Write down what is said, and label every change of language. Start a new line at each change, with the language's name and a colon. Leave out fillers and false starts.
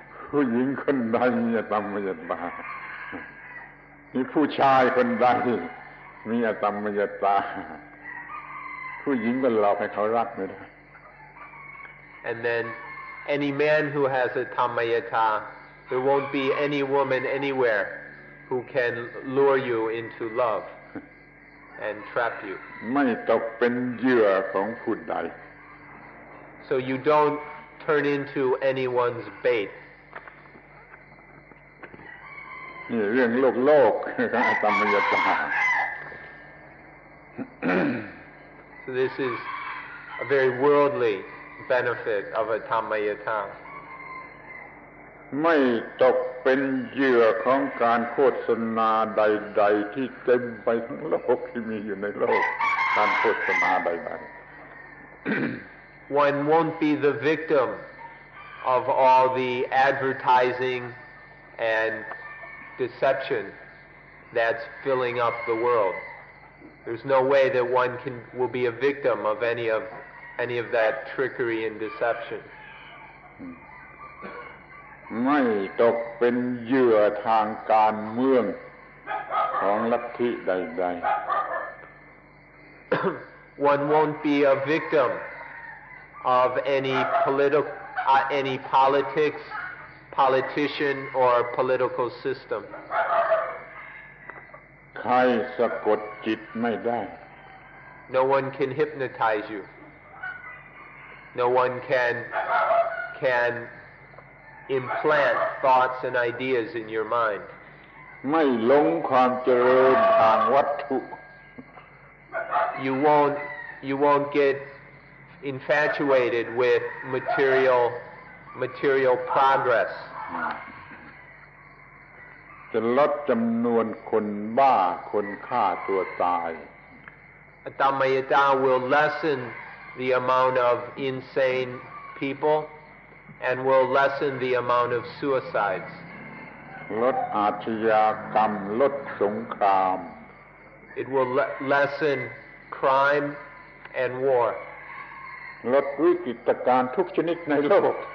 Thai: ผู้หญิงคนใดมีอตัมมยตามีผู้ชายคนใดมีอตัมมยตาผู้หญิงก็หลอกให้เขารักไม่ได้
English: And then any man who has Atammayata, there won't be any woman anywhere who can lure you into love and trap you.
Thai: ไม่ตกเป็นเหยื่อของผู้ใด
English: So you don't turn into anyone's bait.
Thai: นี่เรื่องโลกของอตัมมยตา
English: So this is a very worldly benefit of Atammayata.
Thai: ไม่ตกเป็นเหยื่อของการโฆษณาใดๆที่เต็มไปทั้งโลกที่มีอยู่ในโลกการโฆษณาใด
English: ๆ One won't be the victim of all the advertising and deception that's filling up the world. There's no way that one will be a victim of any of that trickery and deception.
Thai: ไม่ตกเป็นเหยื่อทางการเมืองของลัทธิใด
English: ๆ One won't be a victim of any politics, politician or political system.
Thai: ใครสะกดจิตไม่ได้
English: No one can hypnotize you. No one can implant thoughts and ideas in your mind.
Thai: ไม่หลงความเจริญทางวัตถุ
English: You won't get infatuated with material progress.
Thai: จะลดจำนวนคนบ้าคนฆ่าตัวตาย
English: Atammayata will lessen the amount of insane people and will lessen the amount of suicides.
Thai: ลดอาชญากรรมลดสงคราม
English: It will lessen crime and war.
Thai: ลดวิกฤตการณ์ทุกชนิดในโลก